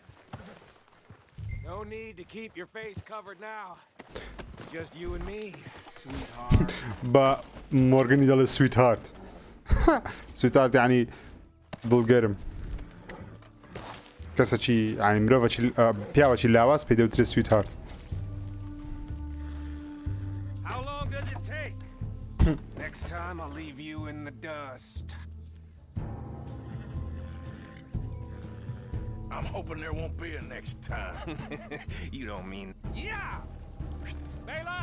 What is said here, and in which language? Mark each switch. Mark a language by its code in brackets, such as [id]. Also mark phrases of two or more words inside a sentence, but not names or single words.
[en] No need to keep your face covered now. It's just you and me, sweetheart. [ckb] با مورغان يدل [en] sweet heart [ckb] يعني دڵگەرم کەسێکی يعني مرۆڤێکی پیاوێکی لاواز پێی دەوترێت سویت هارت. [en] How long does it take? Next time I'll leave you in the dust. I'm hoping there won't be a next time. You don't mean... Yeah! Baylock!